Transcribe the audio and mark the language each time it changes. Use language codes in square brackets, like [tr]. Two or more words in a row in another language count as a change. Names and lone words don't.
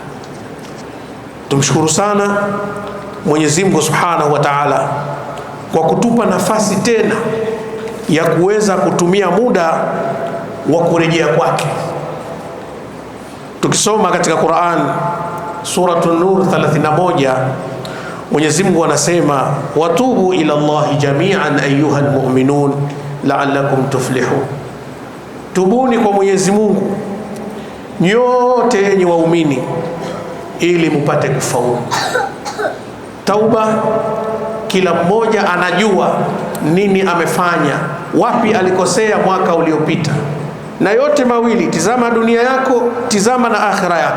[sw] Tumshukuru sana Mwenyezi Mungu [ar] سبحانه وتعالى [sw] kwa kutupa nafasi tena ya kuweza kutumia muda wa kurejea kwake. Tukisoma katika Qur'an Suratul Nur 31, Mwenyezi Mungu anasema, [ar] وتوبوا إلى الله جميعا أيها المؤمنون لعلكم تفلحون, [sw] tubuni kwa Mwenyezi Mungu nyote yenye waumini ili mupate kufaulu. Tauba, kila mmoja anajua nini amefanya, wapi alikosea mwaka uliopita, na yote mawili, tizama dunia yako, tizama na akhira yako.